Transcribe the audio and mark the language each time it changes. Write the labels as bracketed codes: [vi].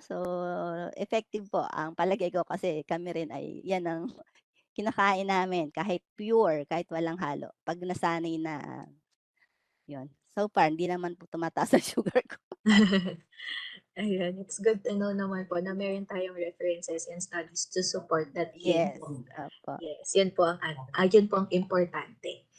[tl] So, effective po ang palagay ko kasi kami rin ay yan ang kinakain namin kahit pure, kahit walang halo. 'Pag nasanay na, yun. So far hindi naman po tumataas ang sugar ko. [en] Ayan, it's good to know [tl] naman po na meron tayong [en] references and studies to support that claim Yes, po. opo, [tl] Yes, yun po ang yun po ang importante.